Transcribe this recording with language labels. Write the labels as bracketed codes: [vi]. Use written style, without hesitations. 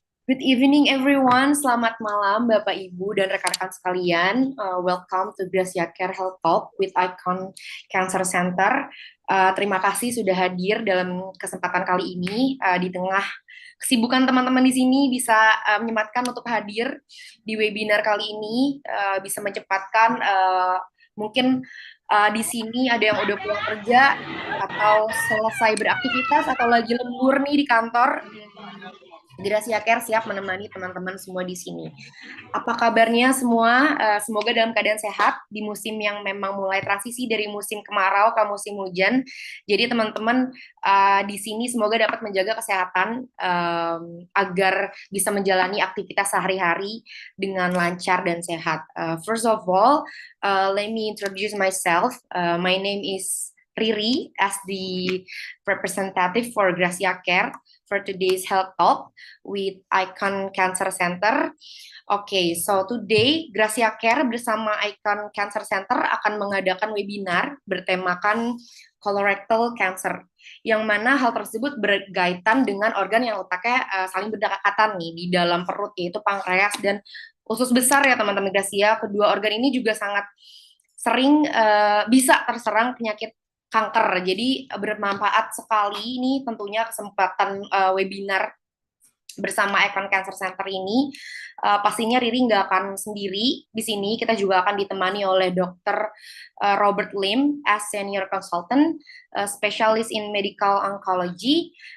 [en] Good evening everyone, [id] selamat malam Bapak Ibu dan rekan-rekan sekalian. [en] Welcome to Gracia Care Health Talk with Icon Cancer Center. [id] Terima kasih sudah hadir dalam kesempatan kali ini. Di tengah kesibukan teman-teman di sini bisa menyempatkan untuk hadir di webinar kali ini, bisa menyempatkan mungkin di sini ada yang udah pulang kerja atau selesai beraktivitas atau lagi lembur nih di kantor. Gracia Care siap menemani teman-teman semua di sini. Apa kabarnya semua? Semoga dalam keadaan sehat di musim yang memang mulai transisi dari musim kemarau ke musim hujan. Jadi teman-teman di sini semoga dapat menjaga kesehatan agar bisa menjalani aktivitas sehari-hari dengan lancar dan sehat. [en] First of all, let me introduce myself. My name is Riri as the representative for Gracia Care for today's health talk with Icon Cancer Center. Okay, so today [id] Gracia Care bersama Icon Cancer Center akan mengadakan webinar bertemakan colorectal cancer, yang mana hal tersebut berkaitan dengan organ yang letaknya saling berdekatan nih di dalam perut, yaitu pankreas dan usus besar ya teman-teman Gracia. Kedua organ ini juga sangat sering bisa terserang penyakit kanker. Jadi bermanfaat sekali ini tentunya kesempatan webinar bersama Icon Cancer Center ini. Pastinya Riri nggak akan sendiri di sini. Kita juga akan ditemani oleh Dr. [en] Robert Lim as senior consultant, specialist in medical oncology.